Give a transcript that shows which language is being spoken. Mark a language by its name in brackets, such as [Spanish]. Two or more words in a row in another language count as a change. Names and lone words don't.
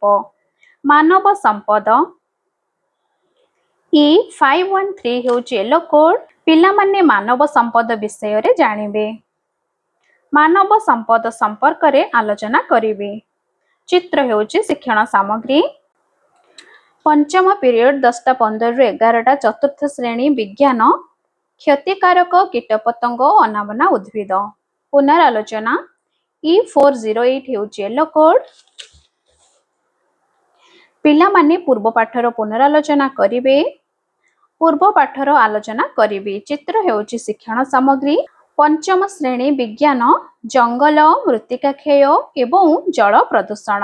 [Odia] ମାନବ ସମ୍ପଦ E513 ହେଉଛି [English] yellow code. [Odia] ପିଲା ମାନେ ମାନବ ସମ୍ପଦ ବିଷୟ ରେ ଜାଣିବେ। ମାନବ ସମ୍ପଦ ସମ୍ପର୍କ ରେ ଆଲୋଚନା କରିବେ। ଚିତ୍ର ହେଉଛି ଶିକ୍ଷଣ ସାମଗ୍ରୀ। ପଞ୍ଚମ ପିରିୟଡ 10:15 ରୁ 11ଟା ଚତୁର୍ଥ ଶ୍ରେଣୀ ବିଜ୍ଞାନ କ୍ଷତିକାରକ କୀଟପତଙ୍ଗ ଅନାବନା ଉଦ୍ଭିଦ। ପୁନରାଲୋଚନା E408 ହେଉଛି [English] yellow code. [Odia] ପିଲା ମାନେ ପୂର୍ବ ପାଠର ପୁନରାଲୋଚନା କରିବେ। ପୂର୍ବ ପାଠର ଆଲୋଚନା କରିବେ। ଚିତ୍ର ହେଉଛି ଶିକ୍ଷଣ ସାମଗ୍ରୀ। ପଞ୍ଚମ ଶ୍ରେଣୀ ବିଜ୍ଞାନ ଜଙ୍ଗଲ ମୃତ୍ତିକା କ୍ଷୟ ଏବଂ ଜଳ ପ୍ରଦୂଷଣ।